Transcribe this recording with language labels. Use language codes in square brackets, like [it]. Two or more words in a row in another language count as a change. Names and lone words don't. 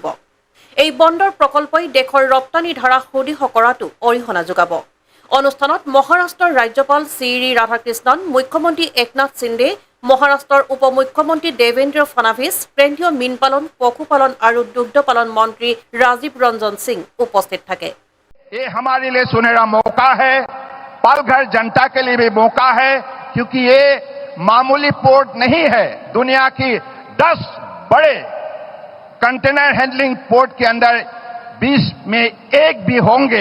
[as] এই বন্দৰ প্ৰকল্পই দেশৰ ৰপ্তানি ধাৰা সুদৃঢ় কৰাটো অৰিহণা যোগাব। অনুষ্ঠানত মহাৰাষ্ট্ৰৰ ৰাজ্যপাল চি ৰাধাকৃষ্ণন, মুখ্যমন্ত্ৰী একনাথ সিন্দে, মহাৰাষ্ট্ৰৰ উপ মুখ্যমন্ত্ৰী দেৱেন্দ্ৰ ফাডনাভিছ, কেন্দ্ৰীয় মীন পালন, পশুপালন আৰু দুগ্ধ পালন মন্ত্ৰী ৰাজীৱ ৰঞ্জন সিং উপস্থিত থাকে। [hi] ये हमारे लिए सुनहरा मौका है, पालघर जनता के लिए भी मौका है, क्योंकि ये मामूली पोर्ट नहीं है। दुनिया की 10 बड़े [en] container handling port [hi] के अंदर 20 में एक भी होंगे।